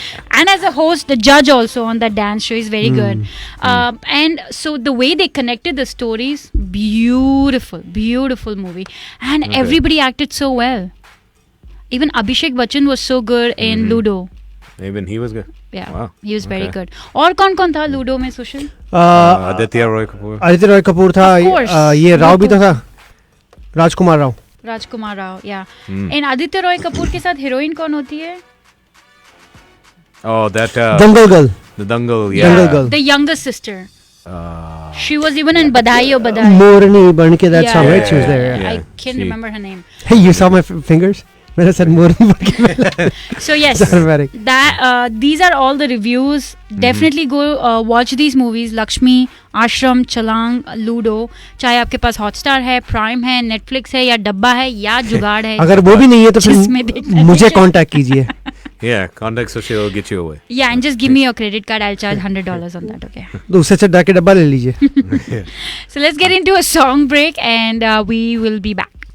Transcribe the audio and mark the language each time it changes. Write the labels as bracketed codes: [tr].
[en] And as a host, the judge also on that dance show is very good. And so the way they connected the stories, beautiful movie, and everybody acted so well. Even Abhishek Bachchan was so good in Ludo. Even he was good. Yeah, wow. He was very good. [hi] और कौन था ludo में सुशील? [en] Aditya Roy Kapoor. [hi] Aditya Roy Kapoor था. ये राव भी तो था. राजकुमार Rao, [en] yeah. [hi] And Aditya Roy Kapoor के साथ हीरोइन कौन होती है? [en] Oh, that Dangal Girl. The Dangal, yeah. Dangal Girl. The younger sister. She was even in Badai O Badai. Morani Banke, that song, right? She was there. Yeah. I can't remember her name. Hey, you saw my fingers? When I said Morani Banke. So yes, these are all the reviews. Definitely go watch these movies. Lakshmi, Ashram, Chalang, Ludo. [hi] चाहे आपके पास Hotstar है, Prime है, Netflix है, या डब्बा है, या जुगाड़ है. अगर वो भी नहीं है तो फिर मुझे कांटेक्ट कीजिए. [en] Yeah, contact Sushil will get you away. Yeah, and just give me your credit card. I'll charge $100 on that. Okay. [hi] तो उससे अच्छा डाके डब्बा ले लीजिए. [en] So let's get into a song break, and we will be back.